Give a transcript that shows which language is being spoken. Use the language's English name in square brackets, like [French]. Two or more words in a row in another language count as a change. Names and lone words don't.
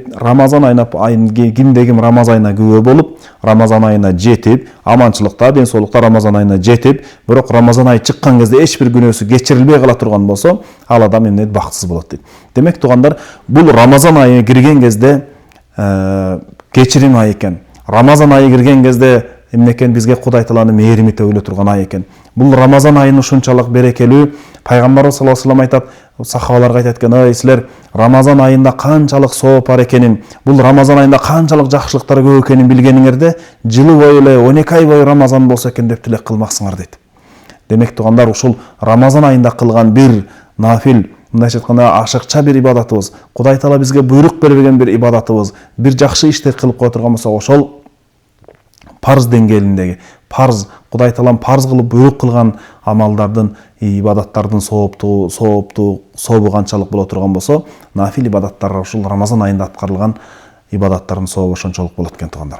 [Kyrgyz] Рамазан айына кимде-ким Рамазан айына күбө болуп, Рамазан айына жетип, аманчылыкта, ден соолукта Рамазан айына жетип, бирок Рамазан айы чыккан кезде эч бир күнөөсү кечирилбей кала турган болсо, ал адам эмне дейт? Бактысыз болот дейт. Демек туугандар, бул Рамазан айы кирген кезде кечирим айы экен. Рамазан айы кирген кезде эмне экен, бизге Кудай Тааланын мээрими төгүлө турган ай экен. Бул Рамазан айын ушунчалык берекелүү. Пайгамбарыбыз [Arabic] صلى الله عليه وسلم [Kyrgyz] айтат, сахабаларга айтат экен: "Ой, силер Рамазан айында канчалык сооп бар экенин, бул Рамазан айында канчалык жакшылыктар көп экенин билгениңерде, жылы бою эле 12 ай бою Рамазан болсо экен деп тилек кылмаксыңар" дейт. Демек тугандар, ушул Рамазан айында кылган бир нафил, мындайча айтканда ашыкча бир ибадатыбыз, Кудай Таала бизге буйрук берген бир ибадатыбыз, бир жакшы ишти кылып кое турган болсок, ошол парз деңгээлиндеги, парз, Кудай Таалам парз кылып буйрук кылган амалдардын, ибадаттардын сообу канчалык боло турган болсо, нафил ибадаттар ушул Рамазан айында аткарылган ибадаттардын сообу ошончолук болот экен тугандар.